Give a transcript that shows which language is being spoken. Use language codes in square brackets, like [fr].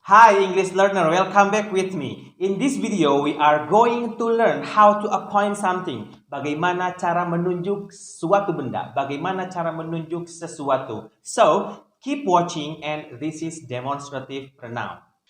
[en] Hi English learner, welcome back with me. In this video, we are going to learn how to appoint something. [id] Bagaimana cara menunjuk suatu benda, bagaimana cara menunjuk sesuatu. [en] So, keep watching and this is demonstrative pronoun.